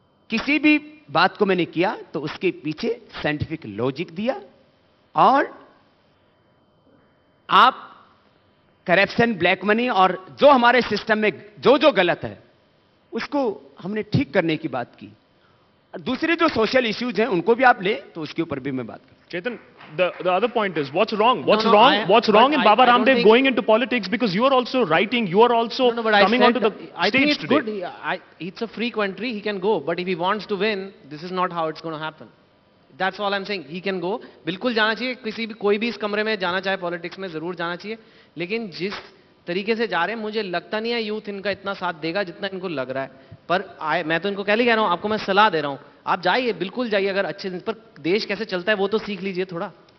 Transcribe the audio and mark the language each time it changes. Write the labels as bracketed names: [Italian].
[Hindi] किसी भी बात को मैंने किया तो उसके पीछे साइंटिफिक लॉजिक दिया. और आप करप्शन, ब्लैक मनी और जो हमारे सिस्टम में जो जो गलत है उसको हमने ठीक करने की बात की. दूसरे जो सोशल इश्यूज हैं उनको भी आप ले तो उसके ऊपर भी मैं बात करूं. [English] Chetan, the other point is what's wrong? What's wrong in Baba Ramdev going into politics? Because you are also writing, you are also coming onto the I think it's stage today. Good. It's a free country. He can go, but if he wants to win, this is not how it's going to happen. That's all I'm saying. He can go. [Hindi] बिल्कुल जाना चाहिए. किसी भी कोई भी इस कमरे में जाना चाहे पॉलिटिक्स में जरूर जाना चाहिए. लेकिन जिस तरीके से जा रहे हैं मुझे लगता नहीं है यूथ इनका इतना साथ देगा जितना इनको लग रहा है. पर मैं तो इनको कह रहा हूं, आपको मैं सलाह दे रहा हूं, आप जाइए, बिल्कुल जाइए. अगर अच्छे पर देश कैसे चलता है वो तो सीख लीजिए थोड़ा.